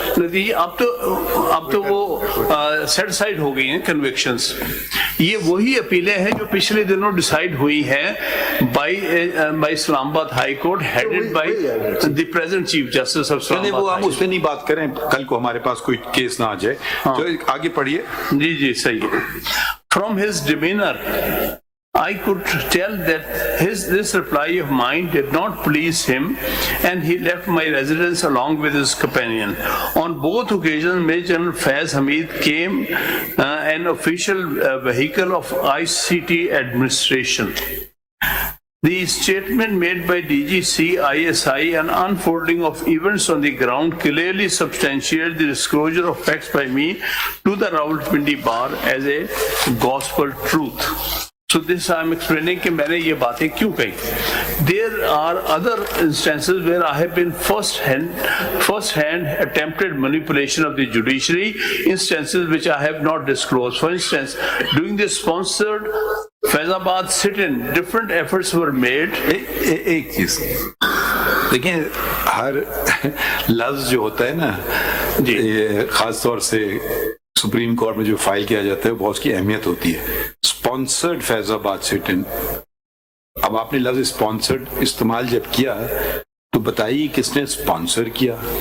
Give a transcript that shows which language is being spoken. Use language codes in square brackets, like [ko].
[ur] نتیجہ اب تو وہ سیٹ سائڈ ہو گئی ہیں کنوکشنز. یہ وہی اپیلیں ہیں جو پچھلے دنوں ڈیسائیڈ ہوئی ہیں [en] by اسلام آباد high court headed by the present chief justice of Islam [ur] آباد. وہ ہم اس پہ نہیں بات کریں, کل کو ہمارے پاس کوئی کیس نہ آ جائے. تو آگے پڑھیے. جی جی صحیح ہے. [en] From his demeanor I could tell that this reply of mine did not please him, and he left my residence along with his companion. On both occasions, Major General Faiz Hamid came an official vehicle of ICT administration. The statement made by DGC ISI and unfolding of events on the ground clearly substantiate the disclosure of facts by me to the Rawalpindi bar as a gospel truth. So this I am explaining [ur] کہ میں نے یہ باتیں کیوں کہی. [en] There are other instances where I have been first hand attempted manipulation of the judiciary, instances which I have not disclosed. For instance, during the sponsored Faizabad sit-in, different efforts were made. [ur] ایک چیز دیکھیں, ہر لفظ جو ہوتا ہے نا, خاص طور سے سپریم کورٹ میں جو فائل کیا جاتا ہے بہت اس کی اہمیت ہوتی ہے. اسپانسرڈ فیض آباد سٹ ان. اب آپ نے لفظ اسپانسرڈ استعمال جب کیا تو بتائیے کس نے اسپانسر کیا.